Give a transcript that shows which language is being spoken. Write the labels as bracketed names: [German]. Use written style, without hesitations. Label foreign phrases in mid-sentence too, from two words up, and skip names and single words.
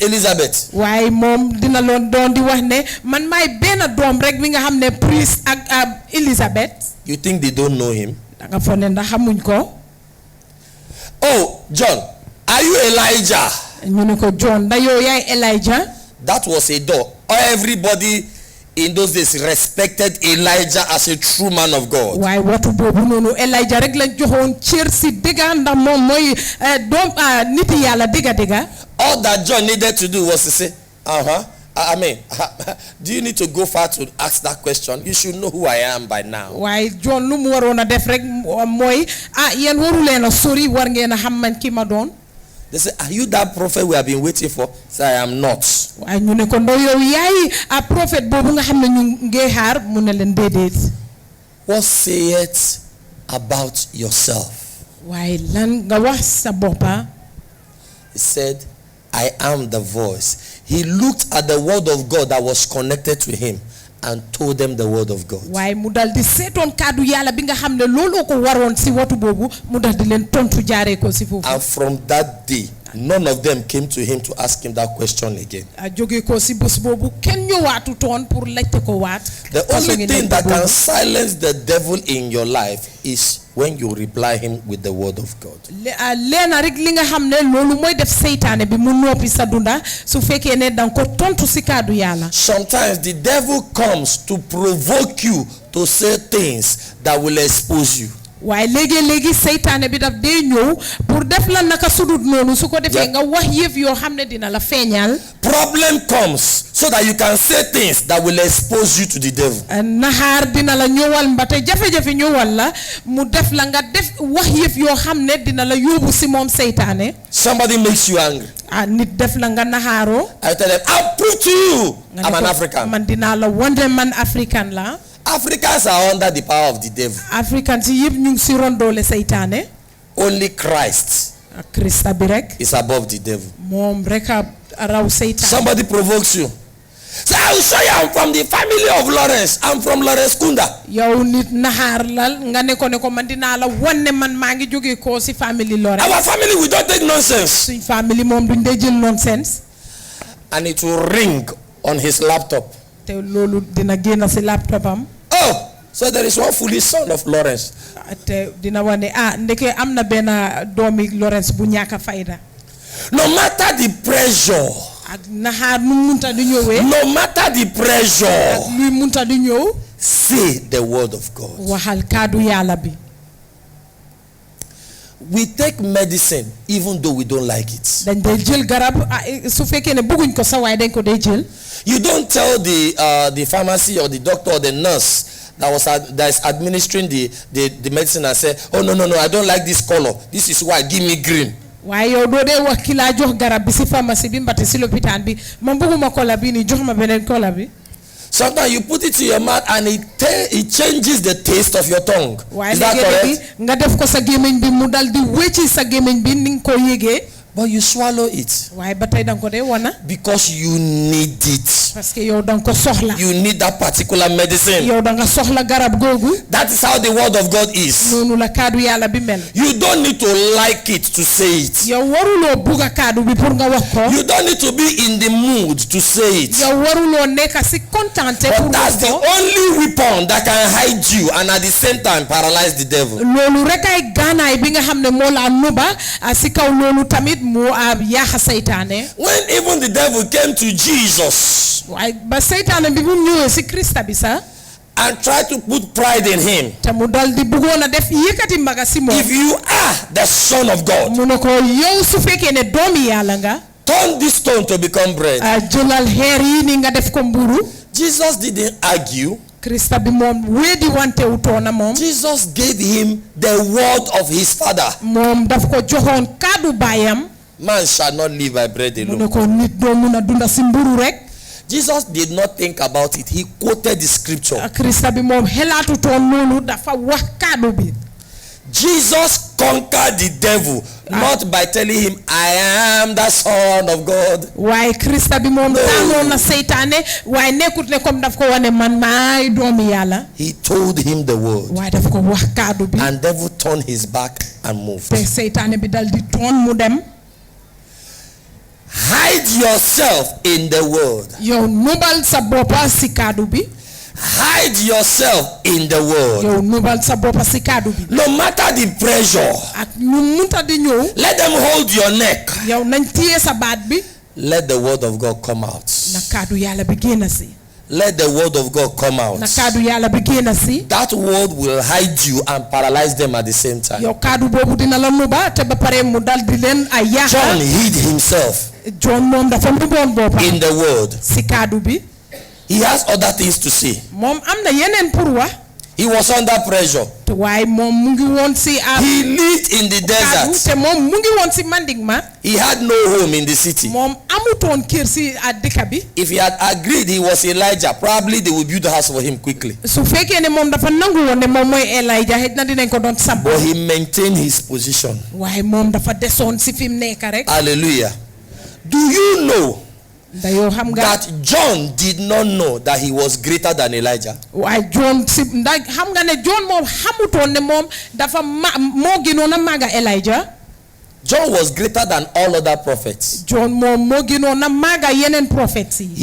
[English] Elizabeth. [Wolof] waaye moom dina loon doon di wax ne man maay benn doom rek mi nga xam ne priest ak Elizabeth. [English] You think they don't know him? [Wolof] da nga foog ne ndax xamuñ ko. [English] Oh, John, are you Elijah? [Wolof] ñu ne ko John da yow yaay Elijah. [English] That was a door. Everybody in those days respected Elijah as a true man of God. [Wolof] waaye watu boobu noonu Elijah rek lañ joxoon cër si dëgga ndax moom mooy doom nit Yàlla dëgga. [English] All that John needed to do was to say, I mean, do you need to go far to ask that question? You should know who I am by now. [Wolof] waaye John lu mu waroon a def rek mooy yéen waru leen a sori war ngeen a xam man ki ma doon. [English] They say, are you that prophet we have been waiting for? Say, I am not. [Wolof] waaye ñu ne ko ndaw yow yaay prophète boobu nga xam ne ñu ngi xaar mu ne leen déedéet. [English] What say it about yourself? [Wolof] waaye lan nga wax sa boppa. [English] He said, I am the voice. He looked at the word of God that was connected to him and told them the word of God. [Wolof] waaye mu dal di seetoon kaddu Yàlla bi nga xam ne looloo ko waroon si watu boobu mu dal di leen tontu jaaree ko si foofu. [English] And from that day, none of them came to him to ask him that question again. [Wolof] jóge ko si bés boobu kenn ñëwaatu toon pour laajte ko waat. [English] The only thing that can silence the devil in your life is when you reply him with the word of God. [Wolof] leena rek li nga xam ne loolu mooy def seytaane bi mu noppi sa dunda su fekkee ne danga ko tontu si kaddu Yàlla. [English] Sometimes the devil comes to provoke you to say things that will expose you. [Wolof] waaye léegi seytaane bi daf dee ñëw pour def la naka sudut noonu su ko defee nga wax yëf yoo xam ne dina la feeñal. [English] Problem comes so that you can say things that will expose you to the devil. [Wolof] naxaar dina la ñëwal mbate jafe-jafe ñëwal la mu def la nga def wax yëf yoo xam ne dina la yóbbu si moom seytaane. [English] Somebody makes you angry. [Wolof] nit def la nga naxaaroo. [English] I tell them, I'll prove to you I'm an African. [Wolof] man dinaa la wonde man African la. [English] Africans are under the power of the devil. [Wolof] Africans yëpp ñu ngi si rondoole seytaane. [English] Only Christ [Wolof] Krista bi rek. [English] is above the devil. [Wolof] moom rek a raw seytaane. [English] Somebody provokes you. Say, I will show you I'm from the family of Lawrence. I'm from Lawrence Kunda. [Wolof] yow nit naxaar la nga ne ko man dinaa la wan ne man maa ngi jóge ko si family Lawrence. [English] Our family, we don't take nonsense. [Wolof] suñ family moom duñ dee jël nonsense. [English] And it will ring on his laptop. [Wolof] te loolu dina génn si laptop am. [English] Oh, so there is one foolish son of Lawrence. [Wolof] te dina wane ndeke am na benn doomi Lawrence bu ñàkk fayda. [English] No matter the pressure. [Wolof] ak naxaar nu munta di ñëwee. [English] No matter the pressure. [Wolof] ak luy munta di ñëw. [English] Say the word of God. [Wolof] waxal kaddu yàlla bi. [English] We take medicine even though we don't like it. [Wolof] dañ dee jël garab su fekkee ne bëgguñ ko sa waay dañ ko dee jël. [English] You don't tell the pharmacy or the doctor or the nurse that is administering the medicine and say, oh no, I don't like this color. This is why, give me green. [Wolof] waaye yow doo dee wax ki laa jox garab bi si pharmacie bi mbate si lopitaan bi man bëgguma kola bi ni jox ma beneen kola bi. [English] Sometimes you put it to your mouth and it changes the taste of your tongue. Is that correct? [Wolof] nga def ko sa gémmiñ bi mu dal di wécci sa gémmiñ bi ni nga ko yégee. [English] But you swallow it. [Wolof] waaye ba tey danga ko dee wana. [English] Because you need it. [Wolof] parce que yow danga ko soxla. [English] You need that particular medicine. [Wolof] yow danga soxla garab googu. [English] That is how the word of God is. [Wolof] noonu la kaddu yàlla bi mel. [English] You don't need to like it to say it. [Wolof] yow waruloo bugga kaddu bi pour nga wax ko. [English] You don't need to be in the mood to say it. [Wolof] yow waruloo nekk si kontante pour [English] But that's [Wolof] wax [English] the [Wolof] ko. [English] only weapon that can hide you and at the same time paralyze the devil. [Wolof] loolu rek ay gaanaay bi nga xam ne moo laa nuba si kaw loolu tamit moo yaaxa seytaane. [English] When even the devil came to Jesus [Wolof] waaye ba seytaane bi bu ñëwee si Krista bi sax. [English] and tried to put pride in him. [Wolof] te mu dal di bëggoon a def yëkkati mbaga si moom. [English] If you are the son of God, [Wolof] mu ne ko yow su fekkee ne doomi yàlla nga. [English] turn this stone to become bread. [Wolof] jëlal xeer yi ni nga def ko mburu. [English] Jesus didn't argue. [Wolof] Krista bi moom wedi wante wutoona moom. [English] Jesus gave him the word of his father. [Wolof] moom daf ko joxoon kaddu baayam. [English] Man shall not live by bread [Wolof] mu [English] alone. [Wolof] ne ko nit doo mun a dunda si mburu rek. [English] Jesus did not think about it. He quoted the scripture. [Wolof] Krista bi moom xelaatu toon loolu dafa wax kaddu bi. [English] Jesus conquered the devil not by telling him, I am the son of God. [Wolof] waaye Krista bi moom daanoon na seytaane waaye nekkut ne comme daf ko wane man maay doomi yàlla. [English] He told him the word. [Wolof] waaye daf ko wax kaddu bi. [English] And devil turned his back and moved. [Wolof] te seytaane bi dal di toon mu dem. [English] Hide yourself in the word. [Wolof] yow nubal sa boppa si kaddu bi. [English] Hide yourself in the word. [Wolof] yow nubal sa boppa si kaddu bi. [English] No matter the pressure, [Wolof] ak nu munta di ñëw. [English] let them hold your neck. [Wolof] yow nañ téye sa baat bi. [English] Let the word of God come out. [Wolof] na kaddu yàlla bi génn si. [English] Let the word of God come out. [Wolof] na kaddu yàlla bi génn si. [English] That word will hide you and paralyze them at the same time. [Wolof] yow kaddu boobu dina la nuba te ba pare mu dal di leen ay [English] John [Wolof] yaaxa. [English] hid himself [Wolof] John moom dafa nuboon boppa [English] in the word. [Wolof] si kaddu bi. [English] He has other things to say. [Wolof] moom am na yeneen pour wax. [English] He was under pressure. [Wolof] te waaye moom mu ngi woon si [English] He lived in the [Wolof] kaddu [English] desert. [Wolof] te moom mu ngi woon si manding ma. [English] He had no home in the city. [Wolof] moom amutoon kër si dëkk bi. [English] If he had agreed he was Elijah, probably they would build a house for him quickly. [Wolof] su fekkee ne moom dafa nangu woon ne moom mooy Elijah xëy na dinañ ko doon samp. [English] But he maintained his position. [Wolof] waaye moom dafa desoon si fi mu nekk rek. [English] Hallelujah. Do you know [Wolof] da yow xam nga. [English] that John did not know that he was greater than Elijah? [Wolof] waaye John si ndax xam nga ne John moom xamutoon ne moom dafa moo gënoon a màgga Elijah. [English] John was greater than all other prophets. [Wolof] John moom moo gënoon a màgga yeneen prophets yi.